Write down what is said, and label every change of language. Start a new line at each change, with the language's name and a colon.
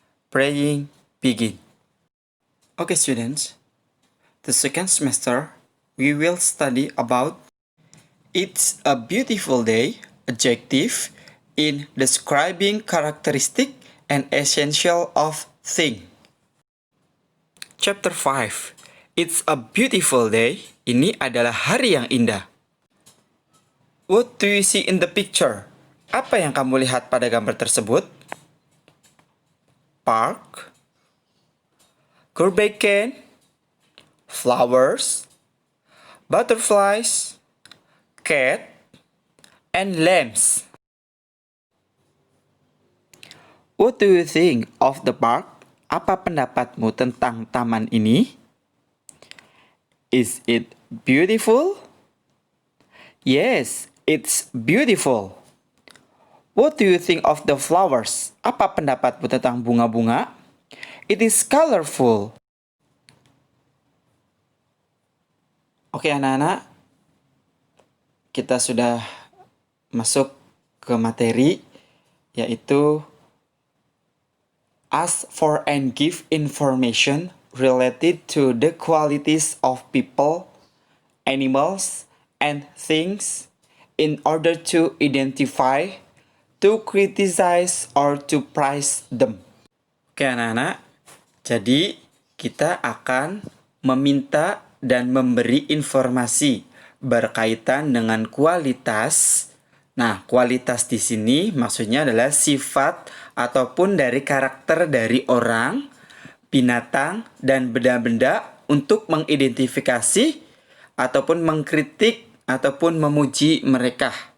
English: Praying begin. Okay, students. The second semester, we will study about it's a beautiful day adjective in describing characteristic and essential of thing. Chapter 5. It's a beautiful day.
Indonesian: Ini adalah hari yang indah.
English: What do you see in the picture?
Indonesian: Apa yang kamu lihat pada gambar tersebut?
English: Park, Gulbenkian, flowers, butterflies, cat, and lambs. What do you think of the park?
Indonesian: Apa pendapatmu tentang taman ini?
English: Is it beautiful? Yes, it's beautiful. What do you think of the flowers?
Indonesian: Apa pendapatmu tentang bunga-bunga?
English: It is colorful.
Indonesian: Oke anak-anak, kita sudah masuk ke materi, yaitu
English: ask for and give information related to the qualities of people, animals, and things in order to identify, to criticize, or to praise them.
Indonesian: Oke anak-anak, jadi kita akan meminta dan memberi informasi berkaitan dengan kualitas. Nah, kualitas di sini maksudnya adalah sifat ataupun dari karakter dari orang, binatang, dan benda-benda untuk mengidentifikasi ataupun mengkritik ataupun memuji mereka.